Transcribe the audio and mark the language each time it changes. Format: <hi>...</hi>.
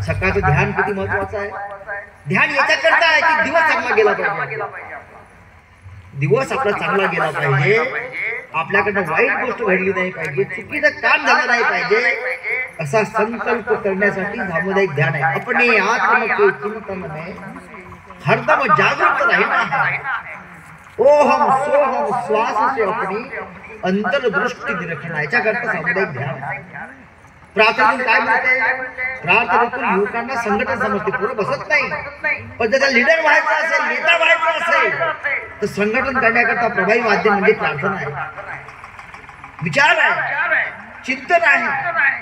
<mr>सकाळचं ध्यान किती महत्वाचं आहे. ध्यान याच्याकरता आहे की दिवस चांगला गेला पाहिजे. दिवस आपला चांगला गेला पाहिजे. आपल्याकडनं वाईट गोष्ट घडली नाही पाहिजे, चुकीचं काम झालं नाही पाहिजे, असा संकल्प करण्यासाठी सामुदायिक ध्यान आहे. आपण चिंतन</mr> <hi>हरदम जागृत रहना है. ओहम सोहम श्वास से अपनी अंतर्दृष्टि रखना.</hi> <mr>याच्याकरता सामुदायिक ध्यान. प्रार्थनेतून काय मिळते? प्रार्थनेतून युवकांना संघटन समजते. पुढे बसत नाही. पण त्याचा लीडर व्हायचा असेल, नेता व्हायचा असेल तर संघटन करण्याकरता प्रभावी माध्यम म्हणजे प्रार्थना आहे, विचार आहे, चिंतन आहे.</mr>